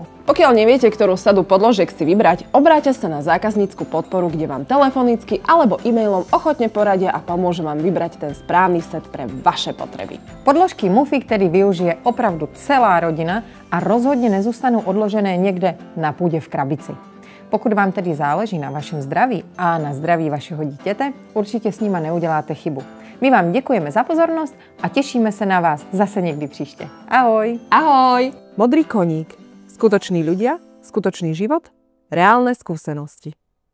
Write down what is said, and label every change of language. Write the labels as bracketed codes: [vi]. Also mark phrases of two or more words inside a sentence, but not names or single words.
[sk] Pokiaľ neviete, ktorú sadu podložiek si vybrať, obráťte sa na zákaznícku podporu, kde vám telefonicky alebo e-mailom ochotne poradia a pomôžu vám vybrať ten správny set pre vaše potreby. [cs] Podložky Mufik tedy využije opravdu celá rodina a rozhodně nezůstanou odložené někde na půdě v krabici. Pokud vám tedy záleží na vašem zdraví a na zdraví vašeho dítěte, určitě s nima neuděláte chybu. My vám děkujeme za pozornost a těšíme se na vás zase někdy příště. Ahoj! Ahoj! Modrý koník. [sk] Skutoční ľudia, skutočný život, reálne skúsenosti.